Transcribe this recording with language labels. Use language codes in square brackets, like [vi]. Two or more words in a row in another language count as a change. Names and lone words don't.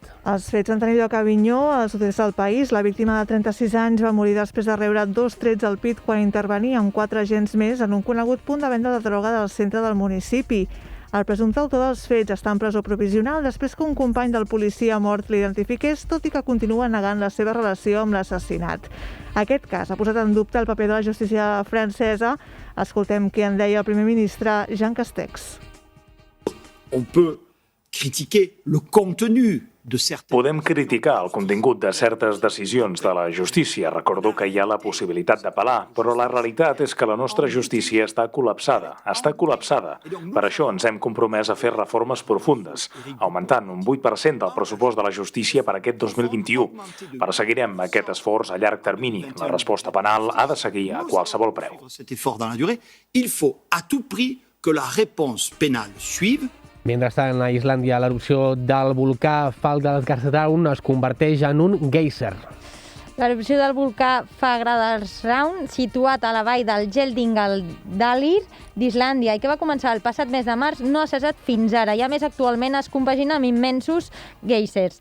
[ca] Els fets van tenir lloc a Avinyó, al sud-est del país. La víctima de 36 anys va morir després de rebre 2 trets al pit quan intervenia amb 4 agents més en un conegut punt de venda de droga del centre del municipi. El presumpte autor dels fets està en presó provisional després que un company del policia mort l'identifiqués, tot i que continua negant la seva relació amb l'assassinat. Aquest cas ha posat en dubte el paper de la justícia francesa. Escoltem què en deia el primer ministre Jean Castex. [fr] On peut critiquer le contenu [ca] Podem criticar el contingut de certes decisions de la justícia. Recordo que hi ha la possibilitat d'apel·lar, però la realitat és que la nostra justícia està col·lapsada. Per això ens hem compromès a fer reformes profundes, augmentant un 8% del pressupost de la justícia per aquest 2021. Perseguirem aquest esforç a llarg termini. La resposta penal ha de seguir a qualsevol preu. [fr] Il faut à tout prix que la réponse pénale suive. [ca] Mentrestant, a Islàndia, l'erupció del volcà Fagradalsgarðurinn es converteix en un geyser. L'erupció del volcà Fagradalsbraun, situat a la vall del Geldingadalur d'Islàndia i que va començar el passat mes de març, no ha cessat fins ara i a més actualment es compagina amb immensos geysers.